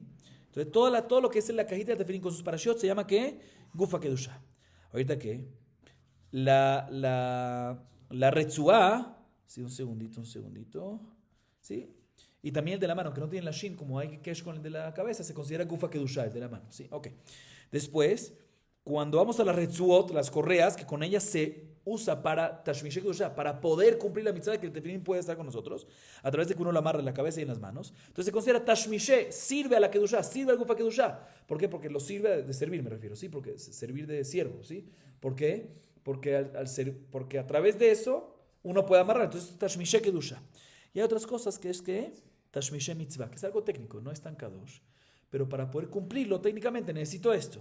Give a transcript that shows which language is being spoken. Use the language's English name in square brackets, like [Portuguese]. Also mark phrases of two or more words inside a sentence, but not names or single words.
[Spanish] Entonces, todo lo que es en la cajita del tefilín con sus parashot se llama ¿qué? [Hebrew] גופא קדושה. [Spanish] Ahorita, ¿qué? La Retzuá, sí, un segundito. ¿Sí? Y también el de la mano, que no tiene la shin, como hay kesh con el de la cabeza, se considera [Hebrew] גופא קדושה, [Spanish] el de la mano. ¿Sí? Ok. Después, cuando vamos a las retzuot, las correas, que con ellas se usa para [Hebrew] תשמישי קדושה, [Spanish] para poder cumplir la mitzvah de que el tefilín puede estar con nosotros, a través de que uno lo amarra en la cabeza y en las manos. Entonces se considera tashmishe, sirve a la kedusha, sirve al [Hebrew] גופא קדושה. [Spanish] ¿Por qué? Porque lo sirve de servir, me refiero, ¿sí? Porque servir de siervo, ¿sí? ¿Por qué? Porque a través de eso uno puede amarrar. Entonces, [Hebrew] תשמישי קדושה. [Spanish] Y hay otras cosas que es que [Hebrew] תשמישי מצוה, [Spanish] que es algo técnico, no es tan kadosh, pero para poder cumplirlo técnicamente necesito esto.